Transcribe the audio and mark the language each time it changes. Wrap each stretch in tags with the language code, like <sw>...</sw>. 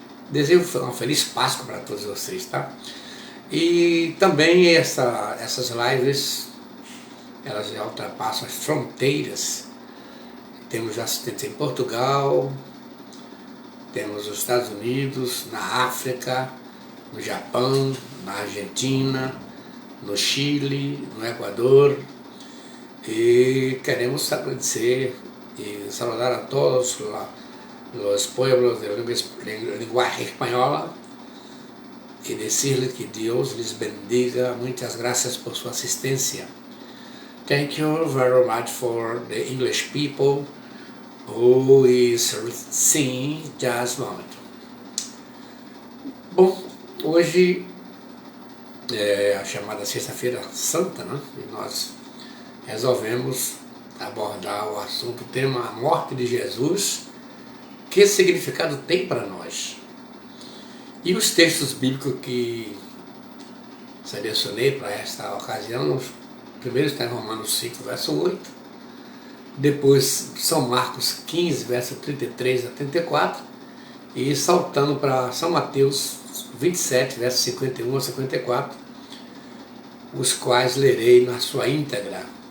<pt>Desejo uma feliz Páscoa para todos vocês, tá? E também essas lives, elas já ultrapassam as fronteiras. Temos assistentes em Portugal, temos os Estados Unidos, na África, no Japão, na Argentina, no Chile, no Equador.</pt> <es>Y queremos agradecer y saludar a todos los pueblos de lenguaje española y decirles que Dios les bendiga. Muchas gracias por su asistencia.</es> <en>Thank you very much for the English people who is singing just a moment.</en> <pt>Bom, hoje é a chamada Sexta-feira Santa, né? E nós resolvemos abordar o assunto, o tema, a morte de Jesus. Que significado tem para nós? E os textos bíblicos que selecionei para esta ocasião, primeiro está em Romanos 5, verso 8, depois São Marcos 15, verso 33 a 34, e saltando para São Mateus 27, verso 51 a 54, os quais lerei na sua íntegra.</pt>